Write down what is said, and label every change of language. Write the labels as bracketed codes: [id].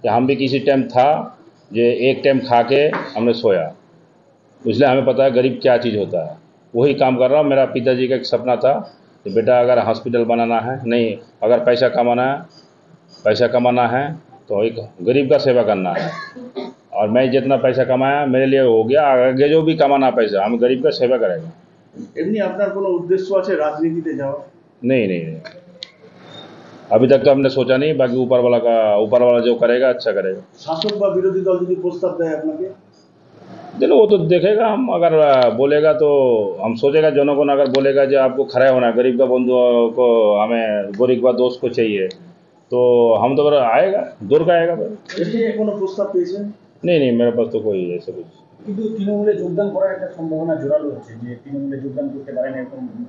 [hi] कि हम भी किसी टाइम था जो एक टाइम खा के हमने सोया, इसलिए हमें पता है गरीब क्या चीज़ होता है। वही काम कर रहा हूँ। मेरा पिताजी का एक सपना था कि बेटा अगर हॉस्पिटल बनाना है, नहीं अगर पैसा कमाना है तो एक गरीब का सेवा करना है। और मैं जितना पैसा कमाया मेरे लिए हो गया, आगे जो भी कमाना पैसा हम गरीब का सेवा करेंगे। [bn] এমনি আপনার কোনো উদ্দেশ্য আছে রাজনীতিতে যাওয়া? [hi] नहीं, अभी तक तो हमने सोचा नहीं। बाकी ऊपर वाला जो करेगा अच्छा करेगा। [bn] শাসক বা বিরোধী দল যদি প্রস্তাব দেয় আপনাকে? [hi] चलो वो तो देखेगा। हम अगर बोलेगा तो हम सोचेगा, जनगण अगर बोलेगा जो आपको खड़ा होना है, गरीब का बंधु को हमें गरीब का दोस्त को चाहिए, तो हम तो आएगा, दूर का आएगा। [bn] কোনো প্রস্তাব পেয়েছেন? [hi] नहीं, मेरे पास तो कोई ऐसा कुछ। [bn] কিন্তু তৃণমূলে যোগদান করার একটা সম্ভাবনা জোরালো হচ্ছে যে তৃণমূলে যোগদান করতে পারেন এরকম